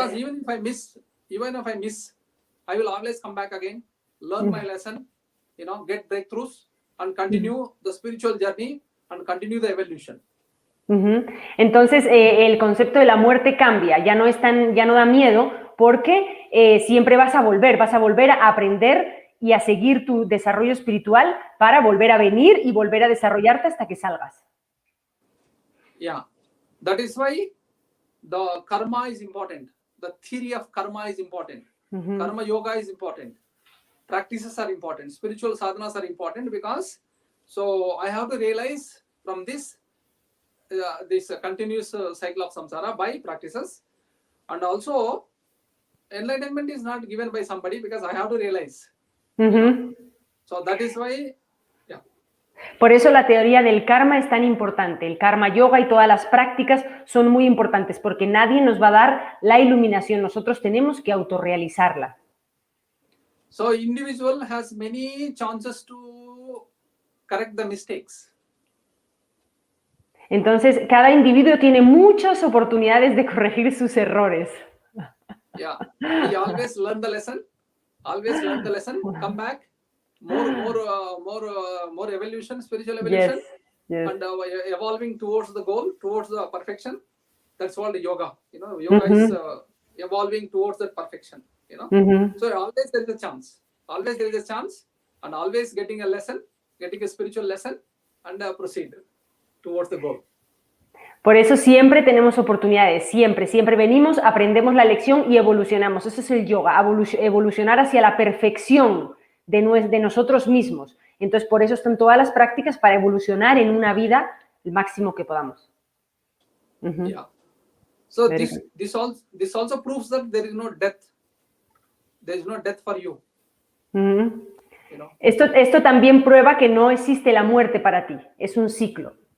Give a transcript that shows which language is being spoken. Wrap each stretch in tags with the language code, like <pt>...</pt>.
<en>Because even if I miss, I will always come back again, learn my lesson, get breakthroughs and continue the spiritual journey and continue the evolution.</en> <es>Entonces el concepto de la muerte cambia, ya no da miedo porque siempre vas a volver a aprender y a seguir tu desarrollo espiritual para volver a venir y volver a desarrollarte hasta que salgas.</es> <en>Yeah, that is why the karma is important. The theory of karma is important. Karma yoga is important. Practices are important. Spiritual sadhanas are important because so I have to realize from this continuous cycle of samsara by practices, and also enlightenment is not given by somebody because I have to realize. So that is why.</en> <es>Por eso la teoría del karma es tan importante. El karma yoga y todas las prácticas son muy importantes porque nadie nos va a dar la iluminación. Nosotros tenemos que autorrealizarla.</es> <en>So individual has many chances to correct the mistakes.</en> <es>Entonces, cada individuo tiene muchas oportunidades de corregir sus errores.</es> <en>Yeah, we always learn the lesson. Come back. More evolution, spiritual evolution, yes. and evolving towards the goal, towards the perfection. That's what the yoga. Yoga is evolving towards that perfection. So always there is a chance. And always getting a lesson, getting a spiritual lesson, and proceed towards the goal.</en> <es>Por eso siempre tenemos oportunidades, siempre venimos, aprendemos la lección y evolucionamos. Eso es el yoga, evolucionar hacia la perfección de nosotros mismos. Entonces, por eso están todas las prácticas para evolucionar en una vida el máximo que podamos.</es> <en>Yeah. So this also proves that there is no death. There is no death for you. You know?</en> <es>Esto también prueba que no existe la muerte para ti, es un ciclo.</es>